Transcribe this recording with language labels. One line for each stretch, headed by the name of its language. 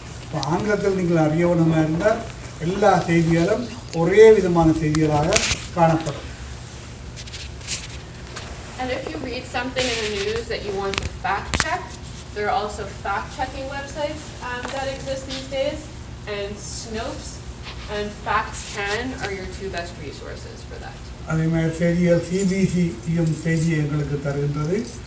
Tamil: இப்போ ஆங்கிலத்தில் நீங்கள் அறிய வேண்டுமா இருந்தால் எல்லா செய்திகளும் ஒரே விதமான செய்திகளாக காணப்படும்.
English: And if you read something in the news that you want to fact check, there are also fact checking websites that exist these days, and Snopes and FactsCan are your two best resources for that.
Tamil: அதே மாதிரி செய்திகள் சிபிசியும் செய்தியை எங்களுக்கு தருகின்றது.